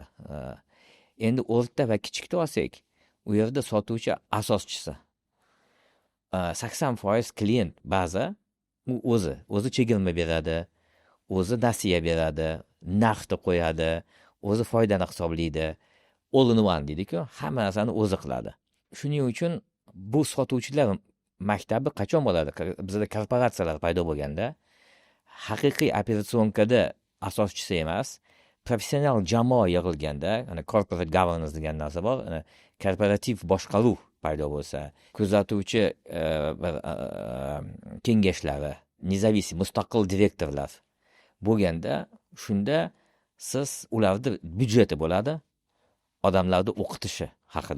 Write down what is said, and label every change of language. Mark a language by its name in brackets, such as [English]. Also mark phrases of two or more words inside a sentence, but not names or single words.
[Uzbek] Endi o'rta va kichikda olsak, u yerda sotuvchi asoschisi 80% klient baza u o'zi chegirma beradi, o'zi nasiya beradi, narxni qo'yadi, o'zi foydani hisoblaydi. [English] All in one [Uzbek] deydi-ku, hamma narsani o'zi qiladi. Shuning uchun bu sotuvchilar maktabi qachon bo'ladi? Bizda korporatsiyalar paydo bo'lganda, haqiqiy operatsiyonkada asoschisi emas, professional jamoa yig'ilganda, [English] corporate governance [Uzbek] degan narsa bor, korporativ boshqaruv paydo bo'lsa, kuzatuvchi kengashlari, nizavisiy mustaqil direktorlar bo'lganda, shunda siz ularni byudjeti bo'ladi, odamlarni o'qitishi haqida.